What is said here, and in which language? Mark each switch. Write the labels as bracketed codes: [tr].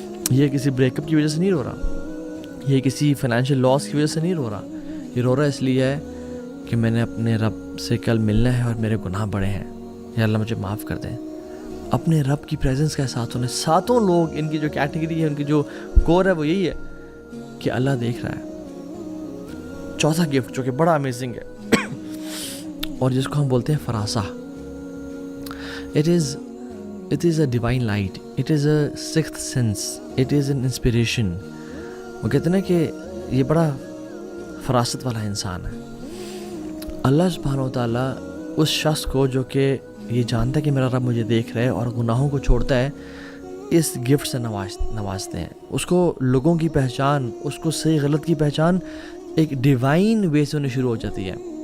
[ur] یہ کسی break up کی وجہ سے نہیں رو رہا, یہ کسی فائنینشیل لاس کی وجہ سے نہیں رو رہا, یہ رو رہا اس لیے ہے کہ میں نے اپنے رب سے کل ملنا ہے اور میرے گناہ بڑے ہیں, یا اللہ مجھے معاف کر دیں. اپنے رب کی پریزنس کا احساس ہونے. 7 لوگ, ان کی جو کیٹیگری ہے, ان کی جو کور ہے وہ یہی ہے کہ اللہ دیکھ رہا ہے. 4تھا گفٹ جو کہ بڑا امیزنگ ہے اور جس کو ہم بولتے ہیں فراسہ. [en] It is a divine light, it is a sixth sense, it is an inspiration. [ur] وہ کہتے ہیں کہ یہ بڑا فراست والا انسان ہے. اللہ سبحانہ و تعالیٰ اس شخص کو جو کہ یہ جانتا ہے کہ میرا رب مجھے دیکھ رہا ہے اور گناہوں کو چھوڑتا ہے, اس گفٹ سے نوازتے ہیں. اس کو لوگوں کی پہچان, اس کو صحیح غلط کی پہچان ایک ڈیوائن وے سے ہونے شروع ہو جاتی ہے.